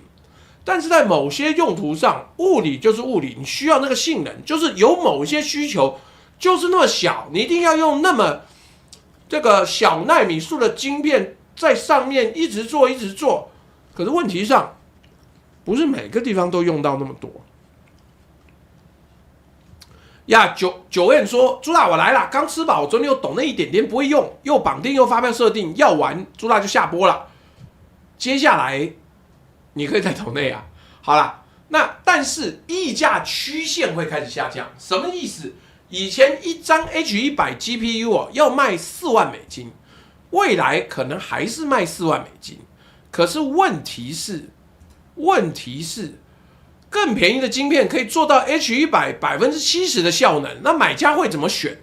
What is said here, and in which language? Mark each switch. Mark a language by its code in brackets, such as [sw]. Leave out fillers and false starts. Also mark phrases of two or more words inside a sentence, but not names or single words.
[zh] 但是在某些用途上，物理就是物理，你需要那個性能，就是有某些需求就是那麼小，你一定要用那麼這個小奈米數的晶片在上面一直做一直做。可是問題上，不是每個地方都用到那麼多。呀，九燕說：“朱大我來了，剛吃飽，昨天又懂那一點點，不會用，又綁定又發票設定，要完，朱大就下播了。接下來。” 你可以在抖內啊，好啦，那但是溢價曲線會開始下降，什麼意思？以前一張 H100 GPU 要賣4萬美金，未來可能還是賣4萬美金，可是問題是，更便宜的晶片可以做到 H100 70%的效能，那買家會怎麼選？